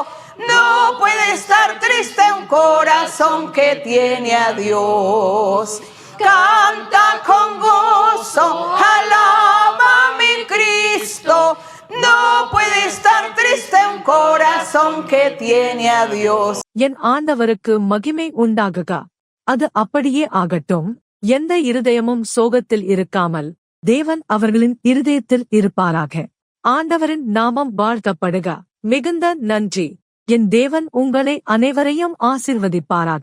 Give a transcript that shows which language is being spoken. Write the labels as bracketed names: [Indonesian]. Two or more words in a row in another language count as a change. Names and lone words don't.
[Spanish] No puede estar triste un corazón que tiene a Dios. Canta con gozo, alaba a mi Cristo. No puede estar triste un corazón que tiene a Dios. [Tamil] என் ஆண்டவருக்கு மகிமை உண்டாகுக. அது அப்படியே ஆகட்டும். எந்த இருதயமும் சோகத்தில் இருக்காமல் தேவன் அவர்களின் இருதயத்தில் இருப்பாராக. ஆண்டவரின் நாமம் வாழ்த்தப்படுக. மிகுந்த நன்றி. என் தேவன் உங்களை அனைவரையும் ஆசீர்வதிப்பாராக.